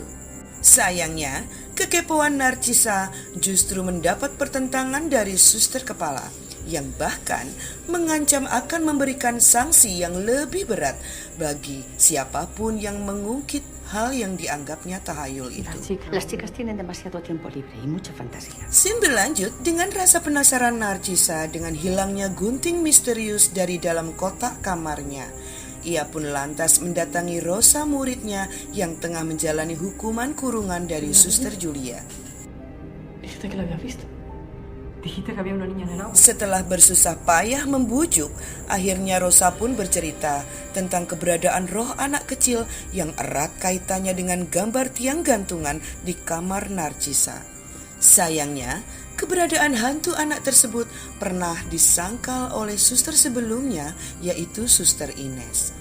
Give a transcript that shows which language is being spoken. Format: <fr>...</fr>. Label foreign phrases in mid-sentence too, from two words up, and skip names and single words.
<id>Sayangnya, kekepoan Narcisa justru mendapat pertentangan dari suster kepala yang bahkan mengancam akan memberikan sanksi yang lebih berat bagi siapapun yang mengungkit hal yang dianggapnya tahayul itu.</id> <es>Las chicas tienen demasiado tiempo libre y mucha fantasía.</es> <id>Scene berlanjut dengan rasa penasaran Narcisa dengan hilangnya gunting misterius dari dalam kotak kamarnya. Ia pun lantas mendatangi Rosa, muridnya yang tengah menjalani hukuman kurungan dari Suster Julia.</id> <es>Dijiste que la habías visto. Dijiste que había una niña en el agua.</es> <id>Setelah bersusah payah membujuk, akhirnya Rosa pun bercerita tentang keberadaan roh anak kecil yang erat kaitannya dengan gambar tiang gantungan di kamar Narcisa. Sayangnya, keberadaan hantu anak tersebut pernah disangkal oleh suster sebelumnya, yaitu Suster Ines.</id>